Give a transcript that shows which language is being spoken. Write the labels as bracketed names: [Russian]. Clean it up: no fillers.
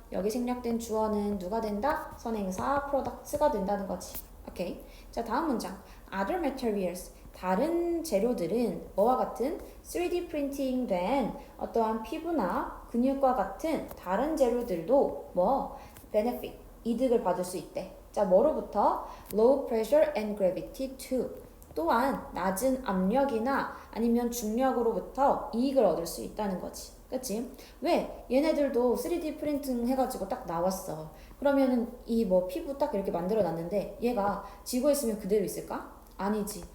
[Korean] 여기 생략된 주어는 누가 된다? 선행사 products가 된다는 거지. 오케이. 자, 다음 문장. [English] Other materials. [Korean] 다른 재료들은 뭐와 같은 3D 프린팅 된 어떠한 피부나 근육과 같은 다른 재료들도 뭐 benefit, 이득을 받을 수 있대. 자, 뭐로부터? [English] Low pressure and gravity too. [Korean] 또한 낮은 압력이나 아니면 중력으로부터 이익을 얻을 수 있다는 거지. 그치? 왜? 얘네들도 3D 프린팅 해가지고 딱 나왔어. 그러면은 이 뭐 피부 딱 이렇게 만들어 놨는데 얘가 지구에 있으면 그대로 있을까? 아니지.